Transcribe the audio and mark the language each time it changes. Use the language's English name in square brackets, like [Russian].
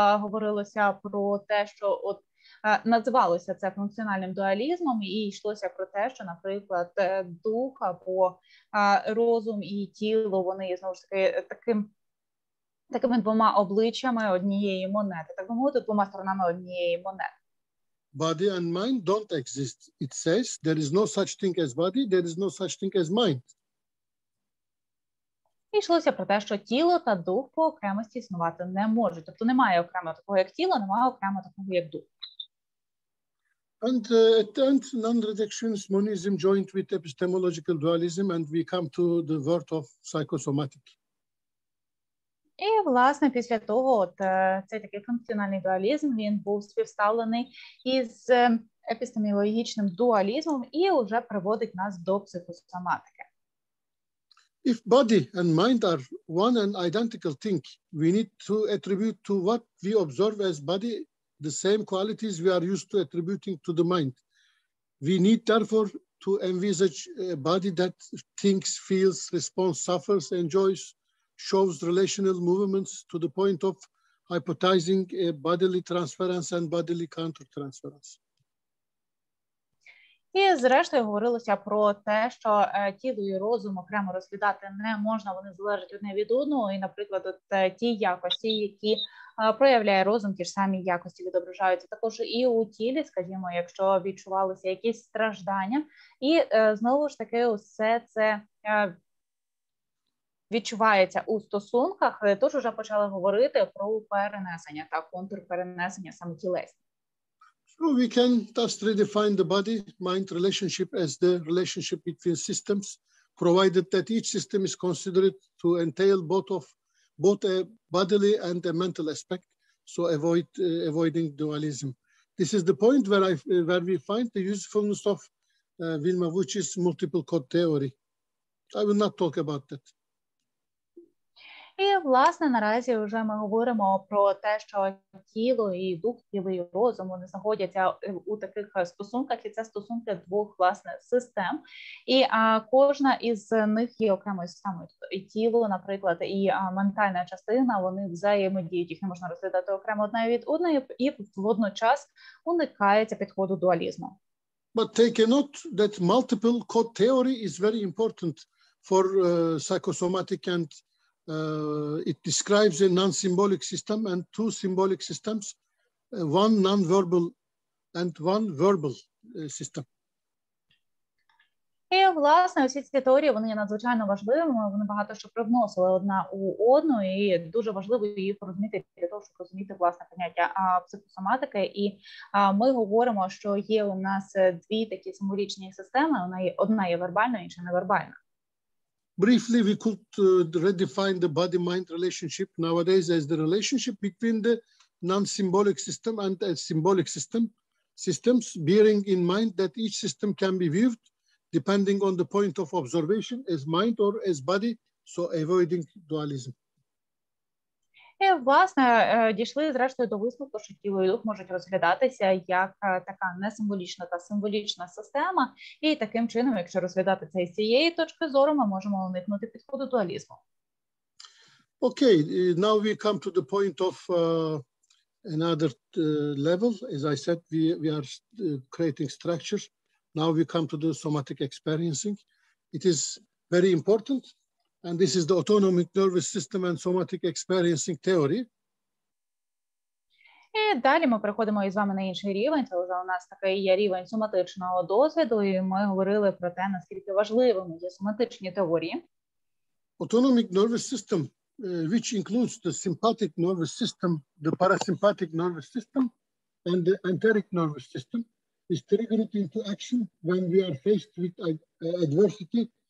[Ukrainian] Говорилося про те, що от називалося це функціональним дуалізмом, і йшлося про те, що, наприклад, дух або розум і тіло, вони, знову ж таки, такими двома обличчями однієї монети, так би мовити, двома сторонами однієї монети. [English] Body and mind don't exist. It says there is no such thing as body, there is no such thing as mind. [Ukrainian] І йшлося про те, що тіло та дух по окремості існувати не можуть. Тобто немає окремо такого, як тіло, немає окремо такого, як дух. [English] And at the end, non-reductionist monism joined with epistemological dualism, and we come to the word of psychosomatic. [Ukrainian] І, власне, після того цей такий функціональний дуалізм, він був співставлений із епістемологічним дуалізмом і вже приводить нас до психосоматики. [English] If body and mind are one and identical thing, we need to attribute to what we observe as body the same qualities we are used to attributing to the mind. We need, therefore, to envisage a body that thinks, feels, responds, suffers, enjoys, shows relational movements to the point of hypothesizing a bodily transference and bodily countertransference. [Ukrainian] І, зрештою, говорилося про те, що тіло і розум окремо розглядати не можна, вони залежать одне від одного. І, наприклад, от ті якості, які проявляє розум, ті ж самі якості відображаються також і у тілі, скажімо, якщо відчувалися якісь страждання. І, знову ж таки, усе це відчувається у стосунках, тож вже почали говорити про перенесення та контрперенесення саме тілесні. [English] So we can thus redefine the body-mind relationship as the relationship between systems, provided that each system is considered to entail both a bodily and a mental aspect, so avoiding dualism. This is the point where we find the usefulness of Wilma Wuch's multiple code theory. I will not talk about that. [Ukrainian] І, власне, наразі вже ми говоримо про те, що тіло і дух, тіло і розум, вони знаходяться у таких стосунках, і це стосунки двох, власне, систем. І кожна із них є окремою системою. І тіло, наприклад, і ментальна частина, вони взаємодіють, їх не можна розглядати окремо одна від одної, і водночас уникається підходу дуалізму. [English] But take a note that multiple code theory is very important for psychosomatic, and it describes a non-symbolic system and two symbolic systems, one non-verbal and one verbal system. [Ukrainian] І, власне, усі ці теорії, вони є надзвичайно важливими, вони багато що привносили одна у одну, і дуже важливо їх розуміти для того, щоб розуміти, власне, поняття психосоматики. І ми говоримо, що є у нас дві такі символічні системи, одна є вербальна, інша невербальна. [English] Briefly, we could redefine the body-mind relationship nowadays as the relationship between the non-symbolic system and a symbolic systems, bearing in mind that each system can be viewed depending on the point of observation as mind or as body, so avoiding dualism. [Ukrainian] І, власне, дійшли, зрештою, до висновку, що тіло і дух можуть розглядатися як така несимволічна та символічна система, і таким чином, якщо розглядати це з цієї точки зору, ми можемо уникнути підходу дуалізму. [English] Okay, now we come to the point of another level. As I said, we are creating structures. Now we come to the somatic experiencing. It is very important. And this is the autonomic nervous system and somatic experiencing theory. [Ukrainian] І далі ми переходимо із вами на інший рівень. Це вже у нас такий є рівень соматичного досвіду, і ми говорили про те, наскільки важливими є соматичні теорії. [English] Autonomic nervous system, which includes the sympathetic nervous system, the parasympathetic nervous system, and the enteric nervous system, is triggered into action when we are faced with adversity.